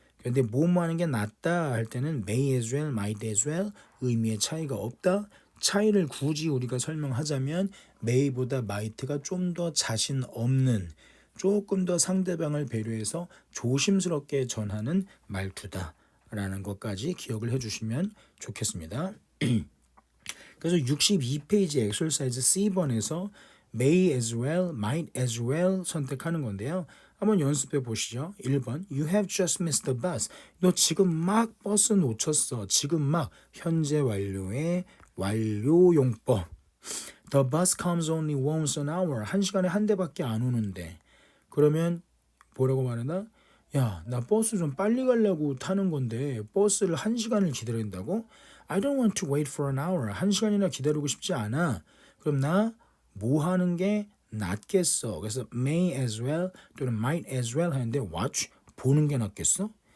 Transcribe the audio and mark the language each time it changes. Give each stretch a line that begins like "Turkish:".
Korean: 그런데 뭐 하는 게 낫다 할 때는
English: may as well, might as well
Korean: 의미의 차이가 없다. 차이를 굳이 우리가 설명하자면 may보다 might가 좀 더 자신 없는 조금 더 상대방을 배려해서 조심스럽게 전하는 말투다 라는 것까지 기억을 해주시면 좋겠습니다. 그래서 62페이지 엑설사이즈 C번에서
English: may as well, might as well
Korean: 선택하는 건데요. 한번 연습해 보시죠.
English: 1번 You have just missed the bus.
Korean: 너 지금 막 버스 놓쳤어. 지금 막 현재 완료의 완료용법.
English: The bus comes only once an hour.
Korean: 한 시간에 한 대밖에 안 오는데. 그러면 뭐라고 말하나? 야, 나 버스 좀 빨리 가려고 타는 건데 버스를 한 시간을 기다려야 된다고?
English: I don't want to wait for an hour.
Korean: 한 시간이나 기다리고 싶지 않아. 그럼 나 뭐 하는 게 낫겠어? 그래서
English: may as well
Korean: 또는
English: might as well
Korean: 하는데 watch 보는 게 낫겠어?